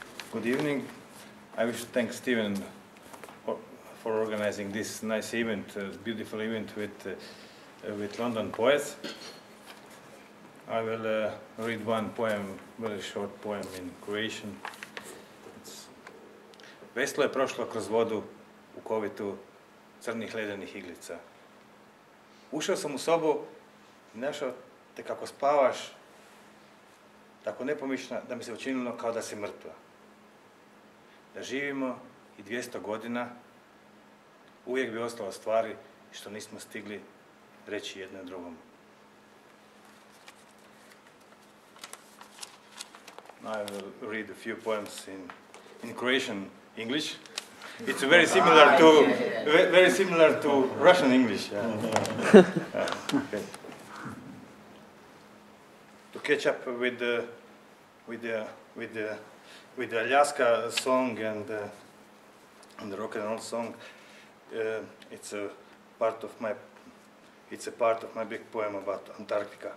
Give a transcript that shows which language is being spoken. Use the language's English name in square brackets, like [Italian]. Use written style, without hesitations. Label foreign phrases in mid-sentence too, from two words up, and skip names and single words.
[English] Good evening. I wish to thank Steven for organizing this nice event, beautiful event with London poets. I will read one poem, very short poem in Croatian. [Croatian] Veslo je prošlo kroz vodu u kovitu crnih ledenih iglica. Ušao sam u sobu i našao te kako spavaš, tako nepomišljena da mi se učinilo kao da si mrtva. Da živimo i 200 godina, uvijek bi ostalo stvari što nismo stigli reći jednom drugom. [English] Now I will read a few poems in Croatian English. It's very similar to Russian English. Okay. To catch up with the Alaska song and the rock and roll song, it's a part of my big poem about Antarctica.